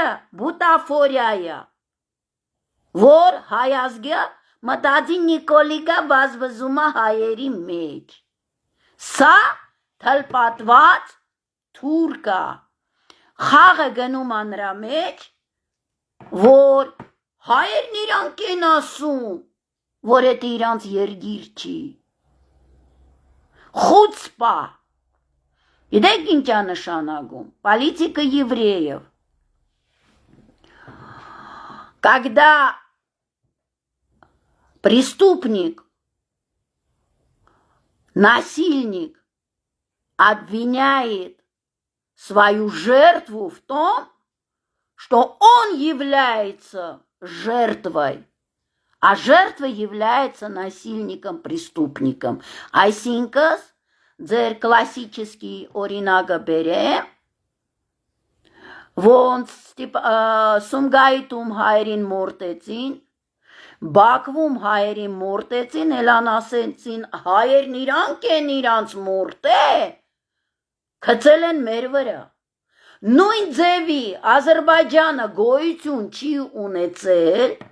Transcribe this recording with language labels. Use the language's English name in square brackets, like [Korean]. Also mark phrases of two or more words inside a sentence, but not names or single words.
[Armenian] բուտաֆորիայա, որ հայազգը մտածի Նիկոլիկա վազվզում է հայերի մեջ, սա թլպատված թուրկա, խաղը գնում ա նրա մեջ, որ հայերն իրանք են ասում, որ էդ իրանց երգիր չի, խուցպա, գիտեք ինչ ա նշանակում, [Russian] политика евреев, когда преступник, насильник обвиняет свою жертву в том, что он является жертвой, а жертва является насильником, преступником. [Armenian] Այսինքն, ձեր классический օրինակը բերեմ, ոնց Սումգայիթում հայերին մորտեցին, Բաքվում հայերին մորտեցին, էլան ասեցին հայերն իրանք են իրանց մորտե, քցել են մեր վրա, նույն ձևի Ադրբեջանը գոյություն չի ունեցել,